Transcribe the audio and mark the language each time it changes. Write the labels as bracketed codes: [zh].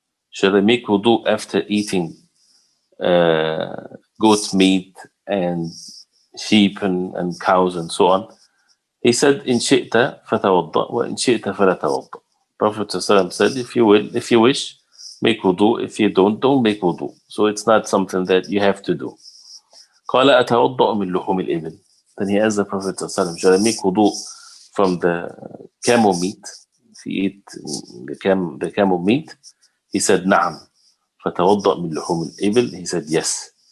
[en] Should I make wudu after eating goat meat and sheep and cows and so on? He said, [ar] إن شئت فتوضأ وإن شئت فلا توضأ. [en] Prophet ﷺ said, if you wish, make wudu. If you don't make wudu. So it's not something that you have to do. [ar] قال أتوضأ من لحوم الإبل. [en] Then he asked the Prophet ﷺ, should I make wudu from the camel meat? If you eat the camel meat? He said, [ar] نعم. فتوضأ من لحوم الإبل. [en] He said, yes.